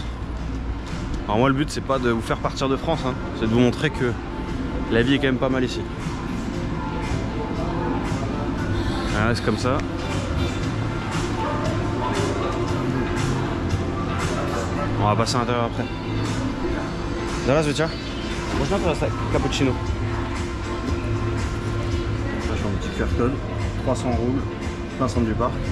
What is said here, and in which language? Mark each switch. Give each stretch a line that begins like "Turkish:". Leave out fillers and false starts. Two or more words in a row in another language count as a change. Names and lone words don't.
French: Alors moi le but c'est pas de vous faire partir de France, hein, c'est de vous montrer que la vie est quand même pas mal ici. Voilà, c'est comme ça. On va passer à l'intérieur après.
Russian: Здравствуйте. Можно просто cappuccino?
French: Là j'ai un petit QR code, 300 roubles, plein centre du parc.